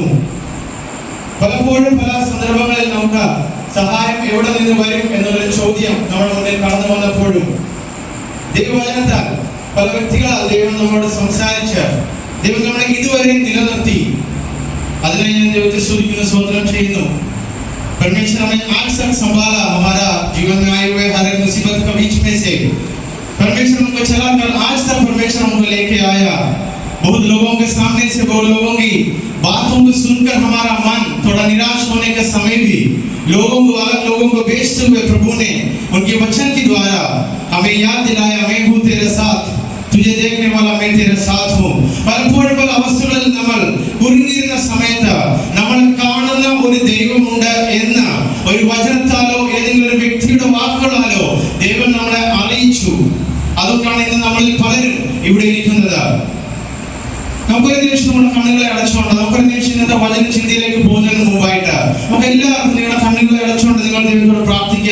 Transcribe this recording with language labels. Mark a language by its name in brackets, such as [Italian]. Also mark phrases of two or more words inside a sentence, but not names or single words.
[Malayalam] പലപ്പോഴും പല സന്ദർഭങ്ങളിൽ നമുക്ക് സഹായം എവിടെ നിന്ന് വരും എന്നുള്ളൊരു ചോദ്യം നമ്മുടെ മുന്നിൽ കടന്നു വന്നപ്പോഴും ദൈവവചനത്താൽ പല വ്യക്തികളാൽ ദൈവം നമ്മളോട് സംസാരിച്ച് ദൈവം നമ്മളെ ഇതുവരെ നിലനിർത്തി. അതിനായി ഞാൻ ദൈവത്തെ സ്തുതിക്കുന്നു, സ്തോത്രം ചെയ്യുന്നു. [Hindi] परमेश्वर हमें आज तक संभाला, हमारा जीवन में आए हुए हर एक मुसीबत के बीच में से परमेश्वर हमको चला कर आज तक परमेश्वर हमको लेके आया. बहुत लोगों के सामने से बहुत लोगों की बातों को सुनकर हमारा मन थोड़ा निराश होने के समय भी लोगों को अलग लोगों को बेचते हुए प्रभु ने उनके वचन के द्वारा हमें याद दिलाया, मैं हूँ तेरे साथ, तुझे देखने वाला मैं तेरे साथ हूँ. [Malayalam] പലപ്പോഴും പല അവസ്ഥകളിൽ നമ്മൾ കുരുങ്ങിയിരുന്ന സമയത്ത് നമ്മൾ കാണുന്ന ഒരു ദൈവമുണ്ട് എന്ന ഒരു വചനത്താലോ ഏതെങ്കിലും ഒരു വ്യക്തിയുടെ വാക്കുകളാലോ ദൈവം നമ്മളെ അറിയിച്ചു. അതുകൊണ്ടാണ് ഇന്ന് നമ്മളിൽ പലരും ഇവിടെ ഇരിക്കുന്നത്. നമുക്കൊരു നിമിഷം നമ്മുടെ കണ്ണുകളെ അടച്ചുകൊണ്ട് നമുക്കൊരു നിമിഷം ഇന്നത്തെ വചന ചിന്തയിലേക്ക് പോകുന്നതിന് മുമ്പായിട്ട് നമുക്ക് എല്ലാവർക്കും നിങ്ങളുടെ കണ്ണുകളെ അടച്ചുകൊണ്ട് നിങ്ങൾ ദൈവത്തോട് പ്രാർത്ഥിക്കുക.